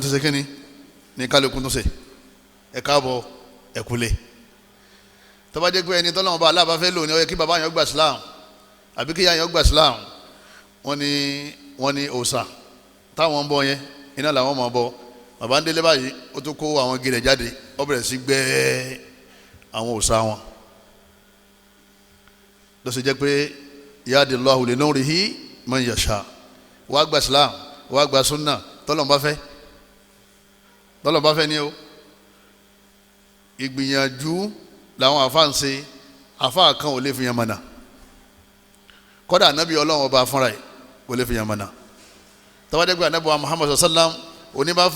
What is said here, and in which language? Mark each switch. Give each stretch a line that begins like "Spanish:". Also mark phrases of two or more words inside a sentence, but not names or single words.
Yoruba: tó ṣe kínní ní kálukú tó ṣe ẹ káàbọ̀ ẹ kú ilé tó bá jẹ́ pé ẹni tọ́lọ́mọba aláàbá fẹ́ lò ní ó yẹ kí bàbá yẹn gba Islam àbí kí ìyá yẹn gba Islam wọ́n ní òòṣà táwọn ń bọ yẹn iná làwọn máa bọ bàbá ń délé báyìí ó tún kó àwọn igi rẹ̀ jáde ó bẹ̀rẹ̀ sí gbẹ́ àwọn òòṣà wọn ló ṣe jẹ́ pé
Arabic: يهدي الله لنوره من يشاء
Yoruba: wàá gba Islam wàá gba sunna tọ́lọ́mọba fẹ́ ni o ìgbìyànjú làwọn àfa ń ṣe àfa kan ò lè fi yan mọ̀nà kọ́dà ànábì ọlọ́run ọba fúnra ẹ̀ kò lè fi yan mọ̀nà tọ́wádẹ́gbẹ́ ànábì wa Muhammad sallam oníbà